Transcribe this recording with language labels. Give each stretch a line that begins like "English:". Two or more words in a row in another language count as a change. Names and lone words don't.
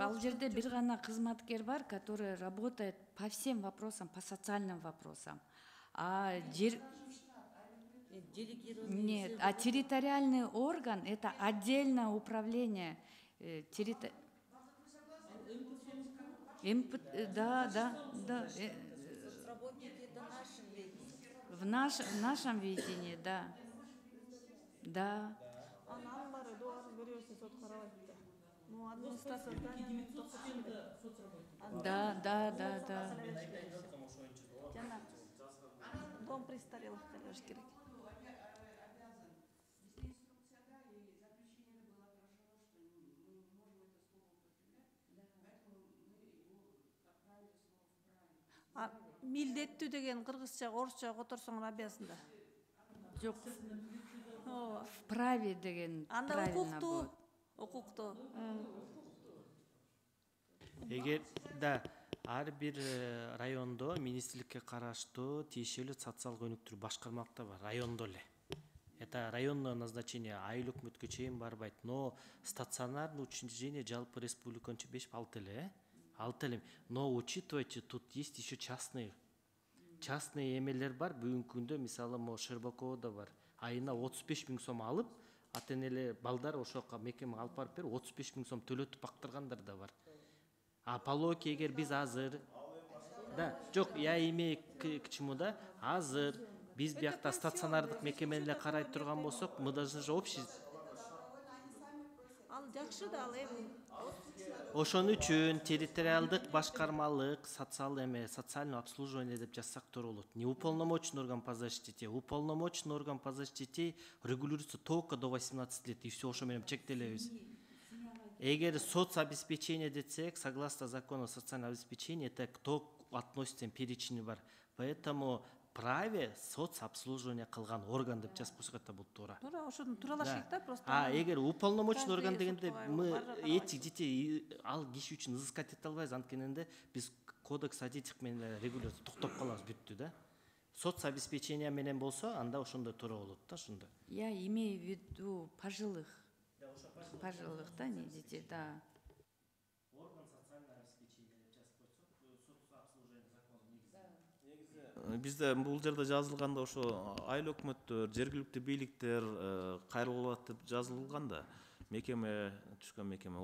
Kyrgyz: Ал жерде бир гана кызматкер бар,
Russian: который работает по всем вопросам, по социальным вопросам. Нет, а территориальный орган — это отдельное управление. Да. В нашем видении, да. Да. Да. Дом престарелых
Kyrgyz: төлөш керек. Милдеттүү деген кыргызча, орусча которсоң рабиясында. Жок.
Russian: В праве деген правильно будет.
Kyrgyz: Укуктуу. Эгер ар бир райондо министрликке караштуу тиешелүү социалдык өнүктүрүү башкармалыкта бар, райондо эле.
Russian: Это районное назначение,
Kyrgyz: айыл өкмөткө чейин барбайт.
Russian: Но стационарный учреждение
Kyrgyz: жалпы республиканча 5-6 эле. 6 эле.
Russian: Но учитывайте, тут есть еще частные
Kyrgyz: эмелер бар. Бүгүнкү күндө мисалы Щербаковдо бар. Айына 35 сом алып, ата энелер балдар ошоко мекемеге алып барып берип 35 сом төлөтүп бактыргандар да бар. А Полоки эгер биз азыр жок,
Russian: я имею к чему
Kyrgyz: да, азыр биз биякта стационардык мекемени эле карай турган болсок,
Russian: мы должны же общий.
Kyrgyz: Ал жакшы да, ал Ошон үчүн территориалдык башкармалык
Russian: социальное обслуживание
Kyrgyz: деп жазсак туура болот.
Russian: Не уполномоченный орган по защите. Уполномоченный орган по защите регулируется только до 18 лет, и все,
Kyrgyz: ошо менен чектелебиз. Эгер соцобеспечение десек,
Russian: согласно закону о социальном обеспечении, это кто относится, перечни бар. Поэтому праве
Kyrgyz: соцобслуживание кылган орган деп жазып койсок да болот туура. Туура, ошону тууралашайык да просто. Эгер
Russian: уполномоченный орган
Kyrgyz: дегенде мы
Russian: эти этих детей
Kyrgyz: ал киши үчүн изыскать эте албайбыз, анткенде биз
Russian: кодекс о детях
Kyrgyz: менен регулировать токтоп калабыз, бүттү да. Соцобеспечение менен болсо, анда ошондой туура болот да, ошондой.
Russian: Я имею в виду пожилых. Пожилых, да, не детей, да.
Kyrgyz: Бизде бул жерде жазылганда ошо айыл өкмөттөр, жергиликтүү бийликтер кайрылып алат деп жазылган да. Мекеме, түшкөн мекеме.